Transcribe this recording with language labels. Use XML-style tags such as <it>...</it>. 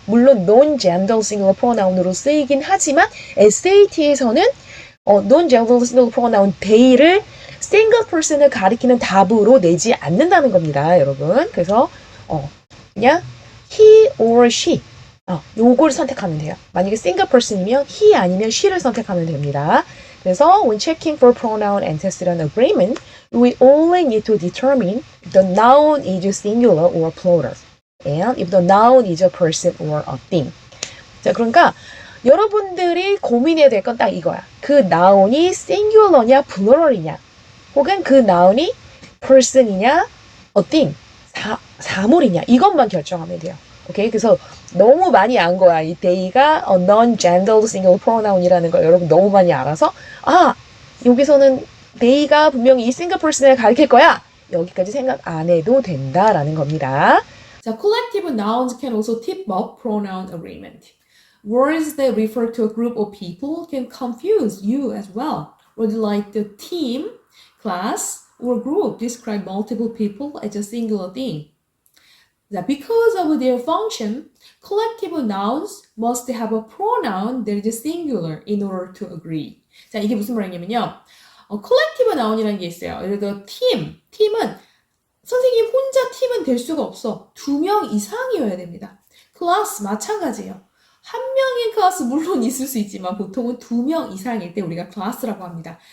<ko>물론 non-gender singular pronoun으로 쓰이긴 하지만 SAT에서는 non-gender singular pronoun they를 single person을 가리키는 답으로 내지 않는다는 겁니다, 여러분. 그래서 그냥 he or she 요걸 선택하면 돼요. 만약에 single person이면 he 아니면 she를 선택하면 됩니다.</ko> <en>그래서 when checking for pronoun antecedent agreement, we only need to determine if the noun is singular or plural, and if the noun is a person or a thing.</en> <ko>자, 그러니까 여러분들이 고민해야 될 건 딱 이거야. 그 noun이 singular냐, plural이냐, 혹은 그 noun이 person이냐, a thing, 사물이냐, 이것만 결정하면 돼요. 오케이, 그래서 너무 많이 안 거야. 이 they가 non-gendered singular pronoun이라는 걸 여러분 너무 많이 알아서 여기서는 they가 분명히 이 single person을 가리킬 거야. 여기까지 생각 안 해도 된다라는 겁니다.</ko> <en>자, collective nouns can also tip off pronoun agreement. Words that refer to a group of people can confuse you as well. Words like the team, class, or group describe multiple people as a singular thing. Because of their function, collective nouns must have a pronoun that is singular in order to agree.</en> <ko>자, 이게 무슨 말이냐면요. collective noun이라는 게 있어요. 예를 들어 팀은 선생님 혼자 팀은 될 수가 없어. 2명 이상이어야 됩니다. class 마찬가지예요. 한 명의 클래스 물론 있을 수 있지만 보통은 2명 이상일 때 우리가 클래스라고 합니다.</ko>